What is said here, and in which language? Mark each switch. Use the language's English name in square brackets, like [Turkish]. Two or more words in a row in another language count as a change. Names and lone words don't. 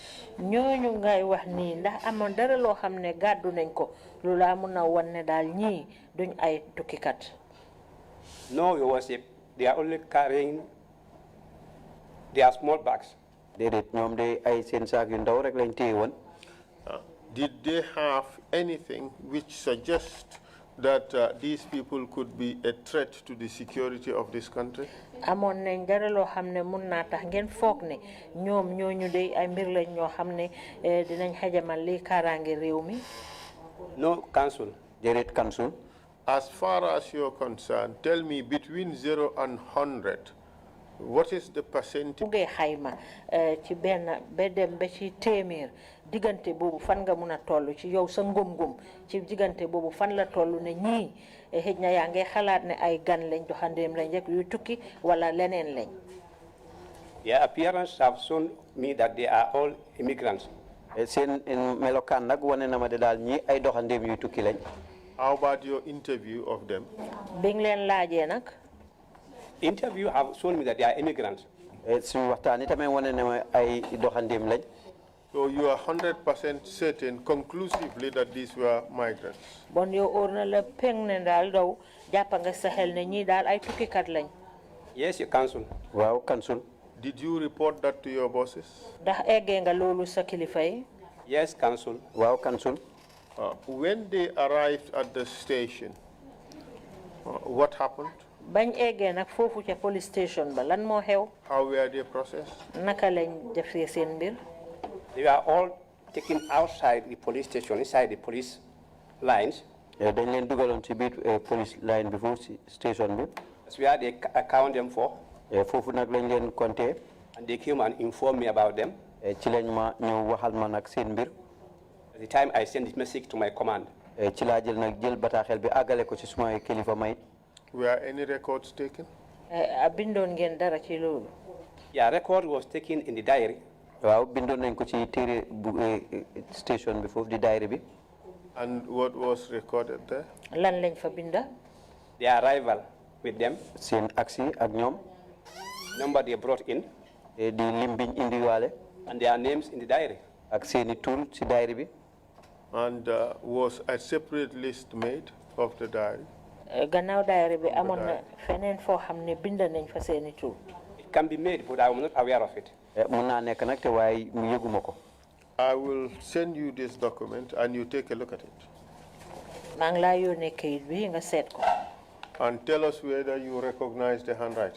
[Wolof] ñooñu ngay wax nii ndax amoon dara loo xam ne gàddu nañ ko lu laa mun a wan ne daal ñii duñ ay tukkikat. [English] No, Your Worship. They are only carrying their small bags. [Wolof] déedéet ñoom de ay seen saak yu ndaw rek lañ téye woon. [English] Did they have anything which suggests that these people could be a threat to the security of this country? [Wolof] amoon nañ dara loo xam ne mun naa tax ngeen foog ne ñoom ñooñu de ay mbir lañ ñoo xam ne dinañ xajamal lii kaaraange réew mi. [English] No, Council. [Wolof] déedéet Council. [English] As far as you're concerned, tell me between 0 and 100, what is the percentage? [Wolof] buggee xayma ci benn ba dem ba ci téeméer diggante boobu fan nga mun a toll ci yow sa ngum-ngum ci diggante boobu fan la toll ne ñii xëj na yaa ngi xalaat ne ay gan lañ doxandeem lañ rek yu tukki wala leneen lañ. [English] Their appearance have shown me that they are all immigrants. [Wolof] seen melokaan nag wane na ma de daal ñii ay doxandeem yuy tukki lañ. [English] How about your interview of them? [Wolof] bi nga leen laajee nag. [English] Interview have shown me that they are immigrants. [Wolof] suñu waxtaan itamit wane na ma ay doxandeem lañ. [English] So you are 100% certain conclusively that these were migrants? [Wolof] bon yow óor na la peng ne daal daw jàppa nga sa xel ne ñii daal ay tukkikat lañ. [English] Yes, Your Council. [Wolof] waaw Council. [English] Did you report that to your bosses? [Wolof] ndax eggee nga loolu sa kilifa yi. [English] Yes, Council. [Wolof] waaw Council. [English] When they arrived at the station, what happened? [Wolof] bañ eggee nag foofu ca [English] police station [Wolof] ba lan moo xew. [English] How were they processed? [Wolof] naka lañ defee seen mbir. [English] They were all taken outside the police station, inside the police lines. [Wolof] dañ leen dugaloon ci biir [English] police line [Wolof] bi foofu ci station bi. [English] That's where they account them for. [Wolof] foofu nag lañ leen compté. [English] And they came and informed me about them. [Wolof] ci lañ ma ñëw waxal ma nag seen mbir. [English] At the time I sent this message to my command. [Wolof] ci laa jël nag jël bataaxel bi àggale ko ci suma kilifa may. [English] Were any records taken? [Wolof] bindoon ngeen dara ci loolu. [English] Yeah, record was taken in the diary. [Wolof] waaw bindoon nañ ko ci téere bu station bi foofu di diary bi. [English] And what was recorded there? [Wolof] lan lañ fa binda. [English] Their arrival with them. [Wolof] seen aksi ak ñoom. [English] Number they brought in. [Wolof] di lim biñ indiwaale. [English] And their names in the diary. [Wolof] ak seeni tur ci diary bi. [English] And was a separate list made of the diary? [Wolof] gannaaw diary bi amoon na feneen foo xam ne bind nañ fa seeni tur. [English] It can be made, but I am not aware of it. [Wolof] mun naa nekk nag te waaye mu yëguma ko. [English] I will send you this document and you take a look at it. [Wolof] maa ngi laa yónnee kayit bi nga seet ko. [English] And tell us whether you recognize the handwriting.